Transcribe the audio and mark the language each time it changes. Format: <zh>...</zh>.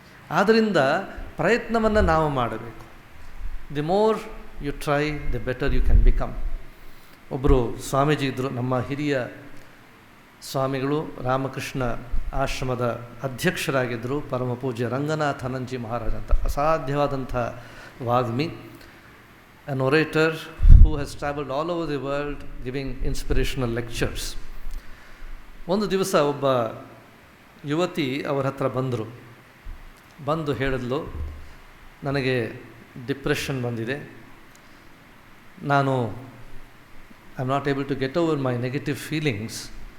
<kn>ಆದ್ದರಿಂದ ಪ್ರಯತ್ನವನ್ನು ನಾವು ಮಾಡಬೇಕು.</kn> <en>The more you try, the better you can become.</en> <kn>ಒಬ್ಬರು ಸ್ವಾಮೀಜಿ ಇದ್ದರು, ನಮ್ಮ ಹಿರಿಯ ಸ್ವಾಮಿಗಳು, ರಾಮಕೃಷ್ಣ ಆಶ್ರಮದ ಅಧ್ಯಕ್ಷರಾಗಿದ್ದರು, ಪರಮ ಪೂಜ್ಯ ರಂಗನಾಥಾನಂದಜಿ ಮಹಾರಾಜ್ ಅಂತ. ಅಸಾಧ್ಯವಾದಂಥ ವಾಗ್ಮಿ,</kn> <en>an orator who has traveled all over the world giving inspirational lectures.</en> <kn>ಒಂದು ದಿವಸ ಒಬ್ಬ ಯುವತಿ ಅವರ ಹತ್ರ ಬಂದು ಹೇಳಿದ್ಲು, ನನಗೆ ಡಿಪ್ರೆಷನ್ ಬಂದಿದೆ, ನಾನು</kn> <en>I am not able to get over my negative feelings.</en>